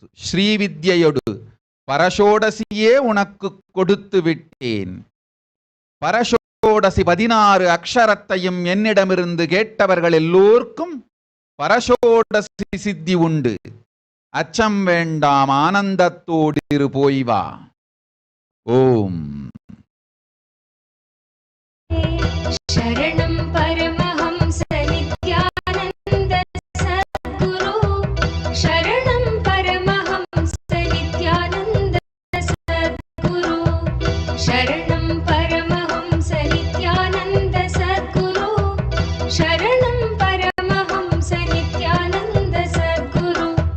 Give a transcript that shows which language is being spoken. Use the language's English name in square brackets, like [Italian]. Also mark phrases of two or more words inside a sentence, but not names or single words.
[Tamil] ஸ்ரீவித்யையொடு பரஷோடசியே உனக்கு கொடுத்து விட்டேன். பரஷோடசி 16 அக்ஷரத்தையும் என்னிடமிருந்து கேட்டவர்கள் எல்லோருக்கும் பரஷோடசி சித்தி உண்டு. அச்சம் வேண்டாம், ஆனந்தத்தோடு இரு, போய் வா. ஓம். [Sanskrit] शरणं परमहंस नित्यानन्द सद्गुरु शरणं परमहंस नित्यानन्द सद्गुरु शरणं परमहंस नित्यानन्द सद्गुरु शरणं परमहंस नित्यानन्द सद्गुरु.